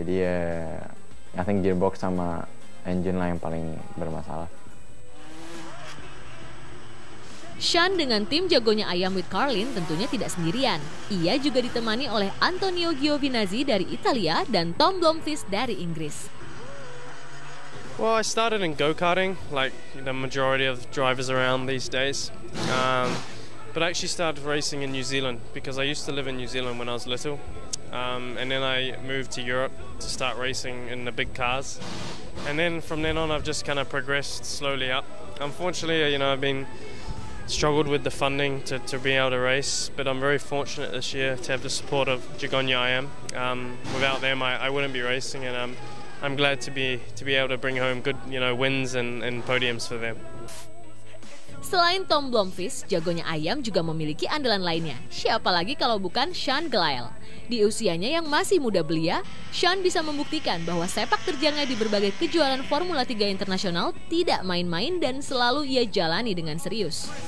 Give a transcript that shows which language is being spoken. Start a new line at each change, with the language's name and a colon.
Indonesian: Jadi ya
English: I think
Indonesian: gearbox sama engine lah yang paling bermasalah. Sean dengan tim Jagonya Ayam with Carlin tentunya tidak sendirian. Ia juga ditemani oleh Antonio Giovinazzi dari Italia dan Tom Blomqvist dari Inggris.
English: Well, I started in go-karting, like the majority of drivers around these days. But I actually started racing in New Zealand because I used to live in New Zealand when I was little. And then I moved to Europe to start racing in the big cars. And then from then on, I've just kind of progressed slowly up. Unfortunately, I've been struggled with the funding to be able to race, but I'm very fortunate this year to have the support of Jagonya IM. Without them, I wouldn't be racing, and I'm glad to be able to bring home good wins and podiums for them.
Indonesian: Selain Tom Blomqvist, jagonya ayam juga memiliki andalan lainnya. Siapa lagi kalau bukan Sean Gelael. Di usianya yang masih muda belia, Sean bisa membuktikan bahwa sepak terjangnya di berbagai kejuaraan Formula 3 internasional tidak main-main dan selalu ia jalani dengan serius.